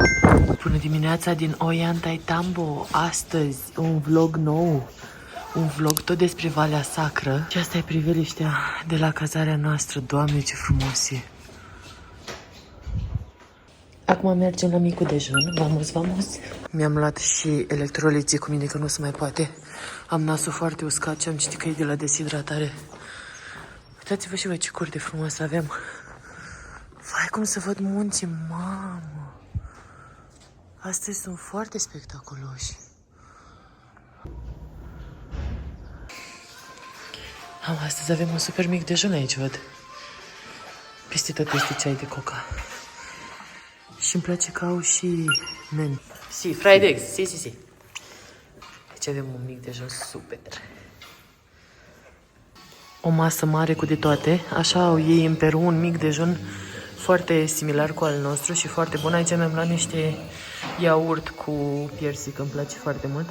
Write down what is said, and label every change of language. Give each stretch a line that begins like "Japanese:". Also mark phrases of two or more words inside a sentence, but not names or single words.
Romanian: Bună dimineața din Ollantaytambo. Astăzi un vlog nou. Un vlog tot despre Valea Sacră. Și asta e priveliștea de la cazarea noastră. Doamne, ce frumos e! Acum mergem la micul dejun.
Spanish: Vamos, vamos!
Romanian: Mi-am luat și electroliții cu mine, că nu se mai poate. Am nasul foarte uscat și am citit că e de la deshidratare. Uitați-vă și voi ce curte frumos avem. Vai, cum să văd munții, mamă! Astăzi sunt foarte spectaculoși. Astăzi avem un super mic dejun aici, văd. Peste tot este ceai de coca. Și îmi place că au și men.
English: Si, fried eggs, si.
Romanian: Deci avem un mic dejun super. O masă mare cu de toate. Așa au ei în Peru, un mic dejun foarte similar cu al nostru și foarte bun. Aici mi-am luat niște iaurt cu piersic, îmi place foarte mult.